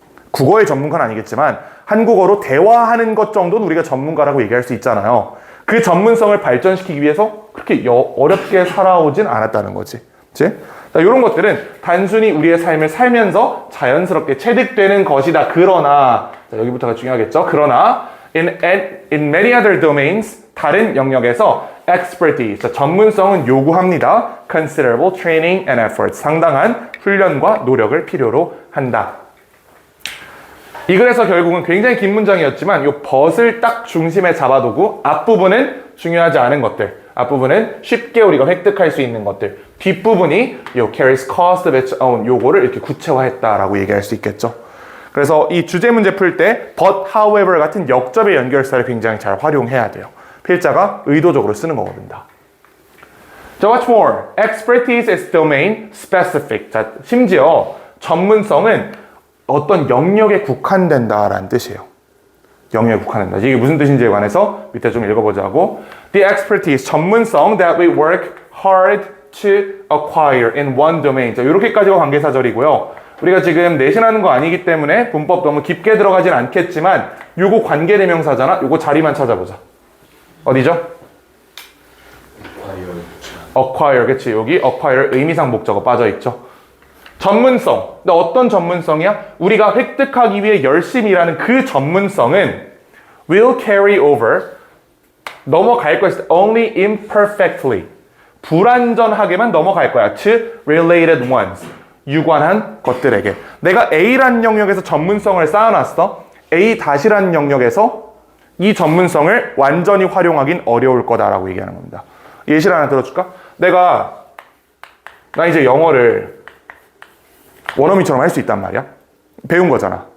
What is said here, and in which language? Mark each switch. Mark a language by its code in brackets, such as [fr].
[ko] 국어의 전문가는 아니겠지만 한국어로 대화하는 것 정도는 우리가 전문가라고 얘기할 수 있잖아요. 그 전문성을 발전시키기 위해서 그렇게 어렵게 살아오진 않았다는 거지. 그치? 이런 것들은 단순히 우리의 삶을 살면서 자연스럽게 체득되는 것이다. 그러나, 자, 여기부터가 중요하겠죠. 그러나 [en] In many other domains, [ko] 다른 영역에서 [en] expertise, [ko] 전문성은 요구합니다. [en] Considerable training and effort, [ko] 상당한 훈련과 노력을 필요로 한다. 이 글에서 결국은 굉장히 긴 문장이었지만 이 but을 딱 중심에 잡아두고 앞부분은 중요하지 않은 것들, 앞부분은 쉽게 우리가 획득할 수 있는 것들, 뒷부분이 요 [en] carries cost of its own [ko] 요거를 이렇게 구체화했다라고 얘기할 수 있겠죠. 그래서 이 주제 문제 풀 때 but, however 같은 역접의 연결사를 굉장히 잘 활용해야 돼요. 필자가 의도적으로 쓰는 거거든요. [en] 자, what's more? Expertise is domain specific. [ko] 자, 심지어 전문성은 어떤 영역에 국한된다라는 뜻이에요. 영역에 국한된다. 이게 무슨 뜻인지에 관해서 밑에 좀 읽어보자고. [en] The expertise, [ko] 전문성 [en] that we work hard to acquire in one domain. [ko] 자, 이렇게까지가 관계사절이고요. 우리가 지금 내신하는 거 아니기 때문에 문법 너무 깊게 들어가진 않겠지만 요거 관계대명사잖아. 요거 자리만 찾아보자. 어디죠? acquire. 그치. 여기 acquire 의미상 목적어 빠져있죠. 전문성. 근데 어떤 전문성이야? 우리가 획득하기 위해 열심히 일하는 그 전문성은 [en] will carry over, [ko] 넘어갈 것이다. [en] only imperfectly, [ko] 불완전하게만 넘어갈 거야. [en] to related ones, [ko] 유관한 것들에게. 내가 A라는 영역에서 전문성을 쌓아놨어. A-라는 영역에서 이 전문성을 완전히 활용하긴 어려울 거다라고 얘기하는 겁니다. 예시를 하나 들어줄까? 나 이제 영어를 원어민처럼 할 수 있단 말이야. 배운 거잖아.